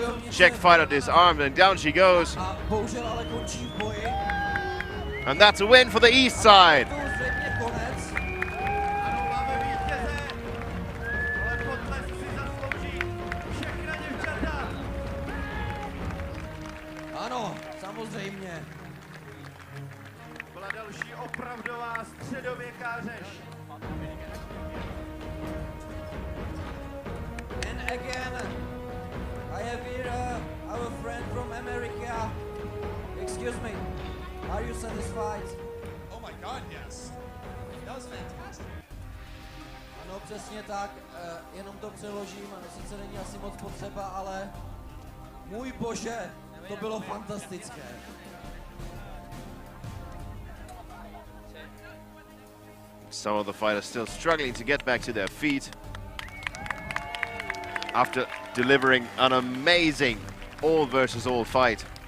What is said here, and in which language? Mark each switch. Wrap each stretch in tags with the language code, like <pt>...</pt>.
<en>Czech fighter disarmed and down she goes.</en> <cs>A bohužel ale končí v boji.</cs> <en>And that's a win for the East side.</en> <cs>To už zřejmě konec. Ano, máme vítěze, ale potlesk si zaslouží všechna děvčata. Ano, samozřejmě. Byla další opravdová středověká řeš.</cs> <en>And again, I have here our friend from America. Excuse me, are you satisfied? Oh my God, yes. That was fantastic.</en> <cs>Ano, přesně tak, jenom to přeložím, sice není asi moc potřeba, ale můj bože, to bylo fantastické.</cs> <en>Some of the fighters still struggling to get back to their feet after delivering an amazing all versus all fight.</en>